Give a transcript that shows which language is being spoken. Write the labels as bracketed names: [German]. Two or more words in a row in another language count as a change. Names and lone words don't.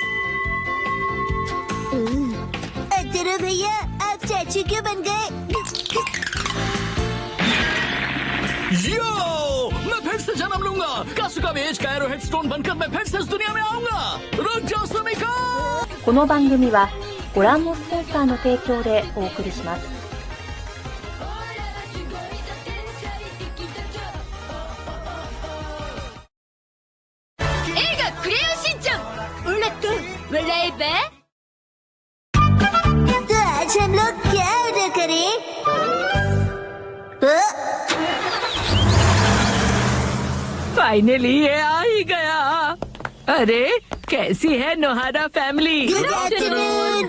[Hindi] अतरो भैया, आप चाचू क्यों बन गए? यो, मैं फिर से जन्म लूंगा। कासुकाबे एज का [English] arrowhead stone [Hindi] बनकर मैं फिर से इस दुनिया में आऊंगा। रुक जाओ सुमिको। [Japanese] この番組はご覧のスポンサーの提供でお送りします。映画クレヨンしんちゃん、オラと笑えば? [Hindi] तो आज हम लोग क्या ऑर्डर करें? फाइनली ये आ ही गया। अरे कैसी है नोहारा फैमिली? [English] Good afternoon.